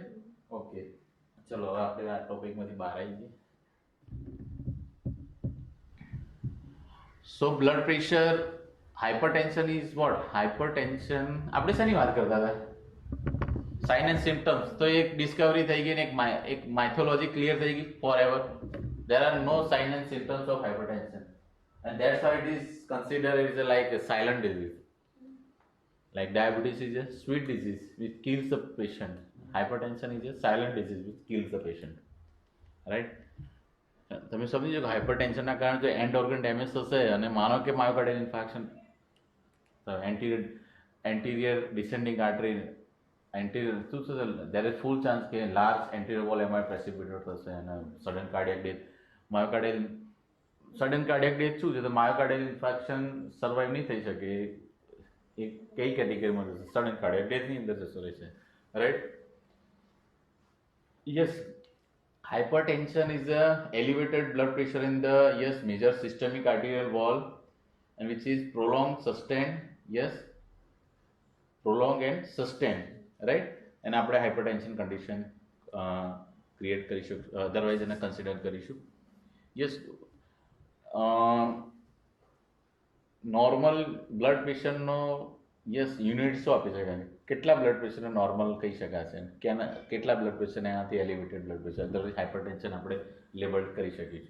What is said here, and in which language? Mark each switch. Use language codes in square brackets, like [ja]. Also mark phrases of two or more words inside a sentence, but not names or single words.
[gu] ઓકે, ચલો હવે આપણે આ ટોપિકમાંથી બહાર આવી જઈએ. [en] So blood pressure, hypertension is what? [gu] હાઇપરટેન્શન આપણે શેની વાત કરતા હતા? [en] Sign and symptoms. [gu] તો એક ડિસ્કવરી થઈ ગઈ ને એક [en] mythology clear [gu] થઈ ગઈ [en] for ever. There are no signs and symptoms of hypertension, and that's why it is considered as like a silent disease. Like diabetes is a sweet disease which kills the patient. Hypertension is a silent disease which kills the patient. Right? [gu] તમે સમજો કે હાઇપરટેન્શનના કારણે જો [en] end organ damage [gu] થશે અને માનો કે [en] myocardial infarction, anterior descending artery anterior [gu] શું થશે, [en] there is full chance [gu] કે [en] large anterior wall [gu] એમાં પ્રેસિપિટેટ થશે અને [en] sudden cardiac death, myocardial sudden cardiac death [gu] શું છે, તો [en] myocardial infarction survive [gu] નહીં થઈ શકે, એ કઈ કેટેગરીમાં જશે? [en] sudden cardiac [gu] ડેથની અંદર જશે રહેશે, રાઈટ. [en] યસ, hypertension is a elevated blood pressure in the major systemic arterial wall, and which is prolonged and sustained, right. [gu] And આપણે [en] hypertension condition create [gu] કરીશું, otherwise એને consider કરીશું. Yes, [en] normal blood pressureનો [gu] યુનિટ શું આપી શકાય? કેટલા બ્લડ પ્રેશરને નોર્મલ કહી શકાશે, કેટલા બ્લડ પ્રેશરને એનાથી [en] elevated blood pressure, otherwise hypertension [gu] આપણે લેબલ કરી શકીશું.